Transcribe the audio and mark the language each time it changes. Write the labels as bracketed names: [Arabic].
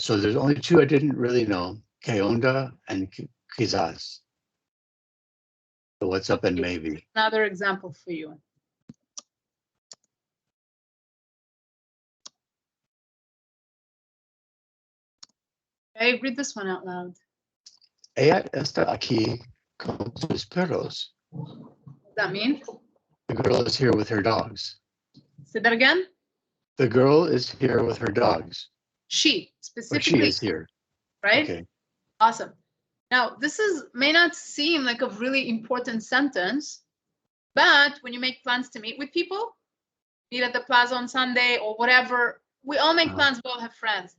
[English] So there's only two I didn't really know, que onda and quizás. So what's up and maybe. Another example for you. Okay, read this one out loud. [Spanish] Ella está aquí con sus perros. [English] What does that mean? The girl is here with her dogs. Say that again. The girl is here with her dogs. She, Or specifically. she is here. Right? Okay. Awesome. Now, this may not seem like a really important sentence, but when you make plans to meet with people, meet at the plaza on Sunday or whatever, we all make plans, we all have friends.